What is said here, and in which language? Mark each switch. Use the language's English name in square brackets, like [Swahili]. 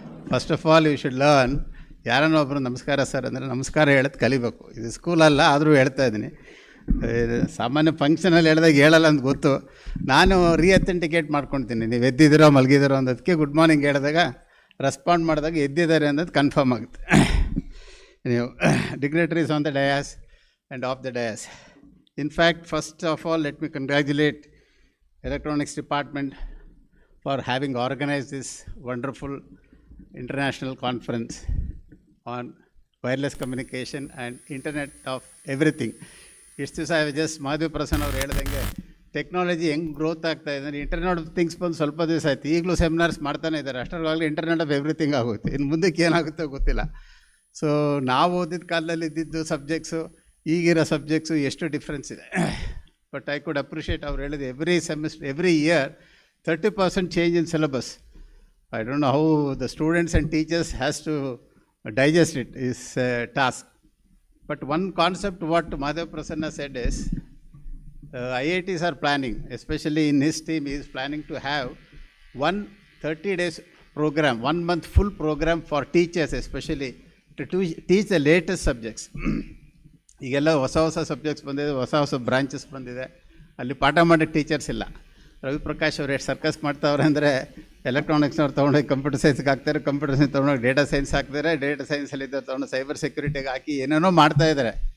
[English] first of all you should learn, [Kannada] ಯಾರನ್ನೋ ಒಬ್ಬರು ನಮಸ್ಕಾರ ಸರ್ ಅಂದರೆ ನಮಸ್ಕಾರ ಹೇಳೋದು ಕಲಿಬೇಕು. ಇದು ಸ್ಕೂಲಲ್ಲ, ಆದರೂ ಹೇಳ್ತಾ ಇದ್ದೀನಿ. ಸಾಮಾನ್ಯ ಫಂಕ್ಷನಲ್ಲಿ ಹೇಳಿದಾಗ ಹೇಳಲ್ಲ ಅಂತ ಗೊತ್ತು. ನಾನು ರೀಅಥೆಂಟಿಕೇಟ್ ಮಾಡ್ಕೊಳ್ತೀನಿ, ನೀವು ಎದ್ದಿದ್ದೀರೋ ಮಲಗಿದ್ದೀರೋ ಅನ್ನೋದಕ್ಕೆ ಗುಡ್ ಮಾರ್ನಿಂಗ್ ಹೇಳಿದಾಗ ರೆಸ್ಪಾಂಡ್ ಮಾಡಿದಾಗ ಎದ್ದಿದ್ದಾರೆ ಅನ್ನೋದು ಕನ್ಫರ್ಮ್ ಆಗುತ್ತೆ. [English] dignitaries on the dais and off the dais. In fact, first of all, let me congratulate Electronics Department for having organized this wonderful international conference on wireless communication and Internet of Everything. [Kannada] ಇಷ್ಟು ದಿವಸ just Madhavi Prasanna ಅವ್ರು ಹೇಳ್ದಂಗೆ technology ಹೆಂಗೆ growth ಆಗ್ತಾ ಇದೆ ಅಂದರೆ internet of things ಬಂದು ಸ್ವಲ್ಪ ದಿವಸ ಆಯ್ತು, ಈಗಲೂ ಸೆಮಿನಾರ್ಸ್ ಮಾಡ್ತಾನೆ ಇದ್ದಾರೆ. ಅಷ್ಟರವಾಗಲೇ ಇಂಟರ್ನೆಟ್ ಆಫ್ ಎವ್ರಿಥಿಂಗ್ ಆಗುತ್ತೆ. ಇನ್ನು ಮುಂದಕ್ಕೆ ಏನಾಗುತ್ತೋ ಗೊತ್ತಿಲ್ಲ. ಸೊ ನಾವು ಓದಿದ ಕಾಲದಲ್ಲಿ ಇದ್ದಿದ್ದು ಸಬ್ಜೆಕ್ಟ್ಸು ಈಗಿರೋ ಸಬ್ಜೆಕ್ಟ್ಸು ಎಷ್ಟು ಡಿಫ್ರೆನ್ಸ್ ಇದೆ. [English] but I could appreciate [Kannada] ಅವ್ರು ಹೇಳಿದೆ [English] Every semester every year 30% change in syllabus. I don't know how the students and teachers has to digest it is a task. But one concept what Madhav Prasanna said is IITs are planning, especially in his team, he is planning to have one 30 days program, 1 month full program for teachers especially to teach the latest subjects. [Kannada] ಈಗೆಲ್ಲ ಹೊಸ ಹೊಸ subjects ಬಂದಿದೆ, ಹೊಸ ಹೊಸ branches ಬಂದಿದೆ, ಅಲ್ಲಿ ಪಾಠ ಮಾಡೋ ಟೀಚರ್ಸ್ ಇಲ್ಲ. ರವಿ ಪ್ರಕಾಶ್ ಅವ್ರು ಎಷ್ಟು ಸರ್ಕಸ್ ಮಾಡ್ತಾವ್ರೆ ಅಂದರೆ ಎಲೆಕ್ಟ್ರಾನಿಕ್ಸ್ನವ್ರು ತೊಗೊಂಡೋಗಿ ಕಂಪ್ಯೂಟರ್ ಸೈನ್ಸ್ಗೆ ಹಾಕ್ತಾರೆ, ಕಂಪ್ಯೂಟರ್ ಸೈನ್ಸ್ ತೊಗೊಂಡೋಗಿ ಡೇಟಾ ಸೈನ್ಸ್ ಹಾಕ್ತಾರೆ, ಡೇಟಾ ಸೈನ್ಸಲ್ಲಿದ್ದ ತೊಗೊಂಡು ಸೈಬರ್ ಸೆಕ್ಯೂರಿಟಿಗೆ ಹಾಕಿ ಏನೇನೋ ಮಾಡ್ತಾಯಿದ್ದಾರೆ.